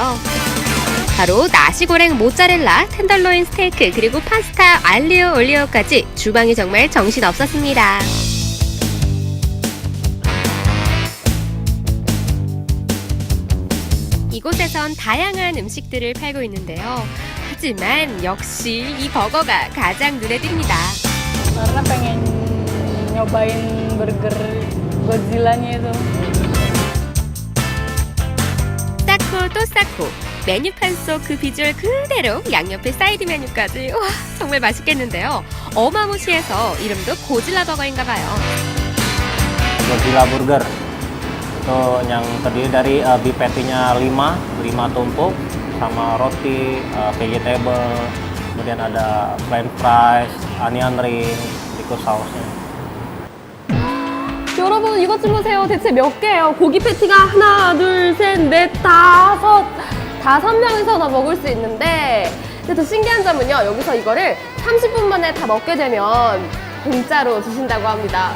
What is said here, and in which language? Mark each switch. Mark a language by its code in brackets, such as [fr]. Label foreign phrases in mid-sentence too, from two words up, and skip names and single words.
[ko] 바로 나시고랭 모짜렐라, 텐덜로인 스테이크, 그리고 파스타, 알리오 올리오까지 주방이 정말 정신없었습니다. 이곳에선 다양한 음식들을 팔고 있는데요. 하지만 역시 이 버거가 가장 눈에 띕니다. [id] Karena pengen nyobain burger Godzilla-nya itu. [ko] 쌓고 또 쌓고 메뉴판 속 그 비주얼 그대로 양옆에 사이드 메뉴까지. 와, 정말 맛있겠는데요. 어마무시해서 이름도 고질라 버거인가 봐요. [id] Godzilla Burger. Itu yang terdiri dari [en] beef patty- [id] nya 5 tumpuk, sama roti, vegetable, kemudian ada [en] french fries, onion ring, [id] tikus sausnya. [ko] 여러분 이것 좀 보세요. 대체 몇 개예요? 고기 패티가 하나, 둘, 셋, 넷, 다섯 명이서 다 먹을 수 있는데, 근데 더 신기한 점은요, 여기서 이거를 30분 만에 다 먹게 되면 공짜로 주신다고 합니다.